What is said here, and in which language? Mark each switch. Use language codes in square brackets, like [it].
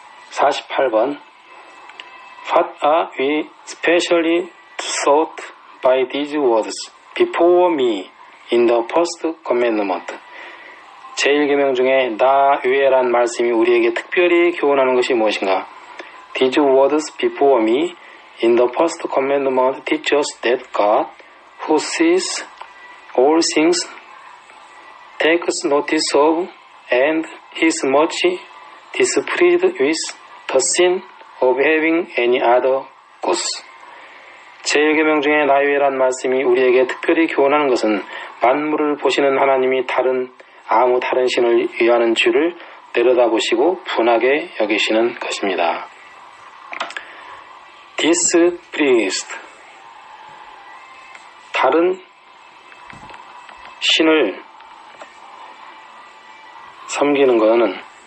[en] 48번 What are we specially taught by these words before me in the first commandment? [ko] 제1계명 중에 나 위에란 말씀이 우리에게 특별히 교훈하는 것이 무엇인가? [en] These words before me in the first commandment teach us that God, who sees all things, takes notice of and is much displeased with the sin of having any other gods. [ko] 제1계명 중에 나 위에란 말씀이 우리에게 특별히 교훈하는 것은 만물을 보시는 하나님이 아무 다른 신을 위하는 죄를 내려다보시고 분하게 여기시는 것입니다. displeased 다른 신을 섬기는 것은